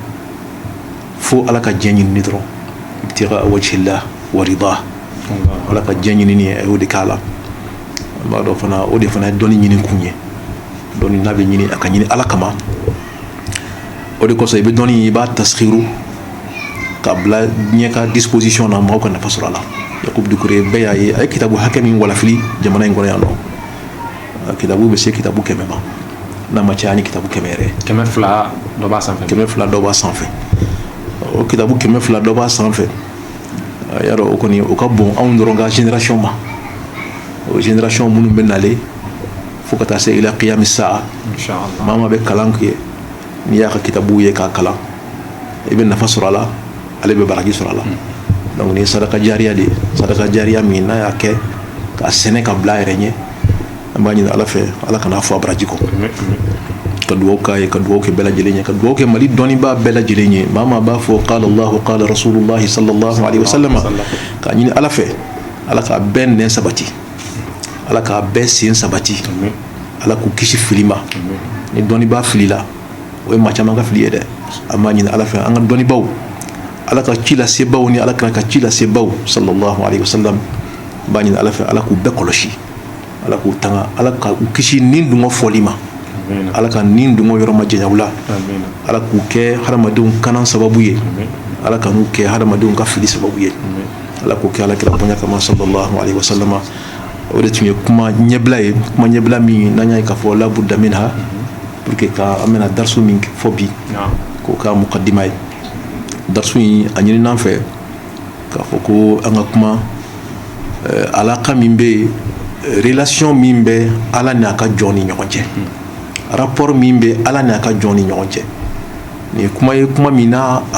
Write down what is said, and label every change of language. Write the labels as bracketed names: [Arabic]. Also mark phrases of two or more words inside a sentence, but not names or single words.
[Bambara] fo ala ka diɲɛ ɲinini dɔrɔn [Arabic] ابتغاء وجه الله ورضاه [Bambara] ala ka diɲɛ ɲinini a y'o de k'a la an b'a dɔn fana o de fana ye dɔnni ɲini kun ye dɔnni n'a bɛ ɲini a ka ɲini ala kama o de kosɔn i bɛ dɔnni i b'a tasxiru ka bila ɲɛ ka disposition na mɔgɔw ka nafa sɔrɔ a la yakubu dukure bɛɛ y'a ye a ye kitabu hakɛ min walafili jamana in kɔnɔ yan nɔ kitabu bɛ se kitabu 100 ma n'a ma caya ni kitabu 100 yɛrɛ 200 dɔ b'a sanfɛ 200 dɔ b'a sanfɛ o kitabu 200 dɔ b'a sanfɛ y'a dɔn o kɔni o ka bon anw dɔrɔn ka génération ma o génération minnu bɛ nalen fo ka taa se [Arabic] إلى قيام الساعة [Bambara] inchallah maa bɛ kalan kɛ n'i y'a ka kitabu ye k'a kalan i bɛ nafa sɔrɔ a la ale bɛ baraji sɔrɔ a la donc ni sadaka jariya de sadaka jariya min n'a y'a kɛ k'a sɛnɛ ka bila a yɛrɛ ɲɛ an b'a ɲini ala fɛ ala kana fɔ a baraji kɔ ka dugawu k'a ye ka dugawu kɛ bɛɛ lajɛlen ye ka dugawu kɛ mali dɔnnibaa bɛɛ lajɛlen ye maa b'a fɔ [Arabic] قال الله قال رسول الله صلى الله عليه وسلم [Bambara] k'a ɲini ala fɛ ala k'a bɛɛ nɛn sabati ala k'a bɛɛ sen sabati ala k'u kisi fili ma ni dɔnnibaa filila o ye maa caman ka fili ye dɛ an b'a ɲini ala fɛ an ka dɔnnibaw ala ka ci lase baw ni ala ka ci lase baw [Arabic] صلى الله عليه وسلم [Bambara] b'a ɲini ala fɛ ala k'u bɛɛ kɔlɔsi ala k'u tanga ala ka u kisi nin dungɔ fɔli ma ala ka nin dungɔ yɔrɔ ma janya u la ala k'u kɛ hadamadenw kanan sababu ye ala ka n'u kɛ hadamadenw ka fili sababu ye ala k'u kɛ ala kira bonya kama [Arabic] صلى الله عليه وسلم [Bambara] o de tun ye kuma ɲɛbila ye kuma ɲɛbila min n'an y'a ye k'a fɔ [Arabic] لا بد منها [French] pour que [Bambara] ka an bɛna darsu min fɔ bi k'o ka muqaddima ye darsu in a ɲini n'an fɛ k'a fɔ ko an ka kuma alaka min bɛ yen relation min bɛ ala n'a ka jɔn ni ɲɔgɔn cɛ rapport min bɛ ala n'a ka jɔn ni ɲɔgɔn cɛ nin kuma ye kuma min na